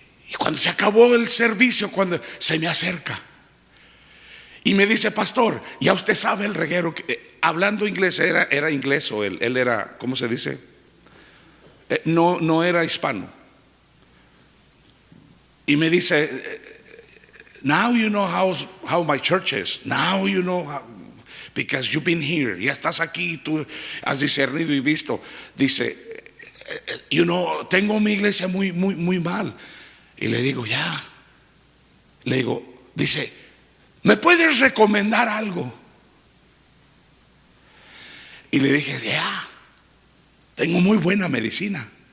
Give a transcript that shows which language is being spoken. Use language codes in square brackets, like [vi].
[es] Y cuando se acabó el servicio, cuando se me acerca y me dice: pastor, ya usted sabe el reguero hablando inglés, era inglés, o él era, ¿cómo se dice? No era hispano. [en] Y me dice: now you know how my church is. Now you know how, because you've been here. [es] Ya estás aquí, tú has discernido y visto. Dice: tengo mi iglesia muy, muy, muy mal. Y le digo: ya. Le digo, dice: ¿me puedes recomendar algo? Y le dije: ya. Tengo muy buena medicina.